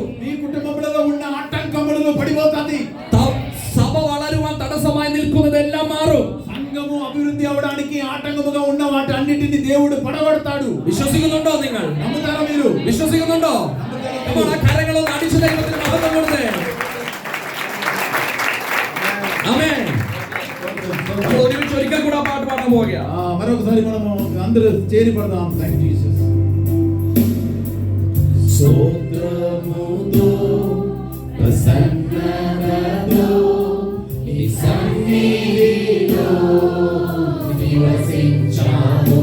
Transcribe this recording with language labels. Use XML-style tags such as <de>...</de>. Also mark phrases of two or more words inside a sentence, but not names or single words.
<te>మీ కుటుంబంలో ఉన్న ఆటంకములు పడిపోతది.</te> <ml>സഭ വളരുവാൻ തടസ്സമായി നിൽക്കുന്നതെല്ലാം മാറും.</ml> <te>సంఘము అభివృద్ధి అవడానికి ఆటంకముగా ఉన్న వాటన్నిటిని దేవుడు పడగొడతాడు.</te> <ml>വിശ്വസിക്കുന്നുണ്ടോ നിങ്ങൾ?</ml> <te>నమ్ముతారా మీరు?</te> <ml>വിശ്വസിക്കുന്നുണ്ടോ? നമ്മുടെ കരങ്ങളൊന്ന് അടിച്ചു ദൈവത്തിന് മഹത്വം കൊടുത്തേ. ആമേൻ. നമ്മൾ ഒരുമിച്ച് ഒരിക്കൽ കൂടെ പാട്ട് പാടാൻ പോവുകയാ.</ml> <te>మరొకసారి మనము అందరూ చేరి పడదాం.</te> <en>thank you Jesus.</en> <te>స్తోత్రముతో ప్రసన్నతతో నీ సన్నిధిలో నివసించాము.</te>